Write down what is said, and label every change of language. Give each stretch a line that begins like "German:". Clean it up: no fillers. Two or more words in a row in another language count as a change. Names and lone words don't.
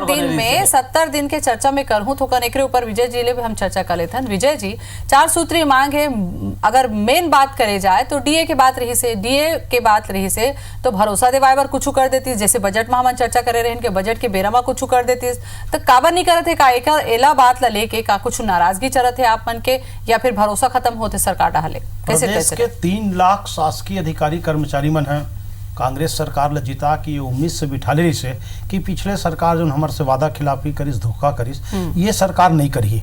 Chhattisgarhi: 70 दिन के चर्चा में करहूं तो कन एकरे ऊपर विजय जी ले भी हम चर्चा कर लेथन। विजय जी, 4 सूत्रीय मांग है। अगर मेन बात करे जाए तो डीए के बात रही से तो भरोसा देवाए बर कुछ कर देती, जैसे बजट में हम चर्चा करे रहे कि बजट के बेरा में कुछ कर देती तो काबर नहीं करते का एकर एला बात ला लेके का कुछ नाराजगी चलत है आप मन के, या फिर भरोसा खत्म होते सरकार डाले कैसे? प्रदेश के 3 लाख शासकीय अधिकारी कर्मचारी मन है कांग्रेस सरकार ल जिता की ये उम्मीद से बिठा ले रही से कि पिछले सरकार जो हमारे से वादा खिलाफी करिस, धोखा करिस, ये सरकार नहीं करी।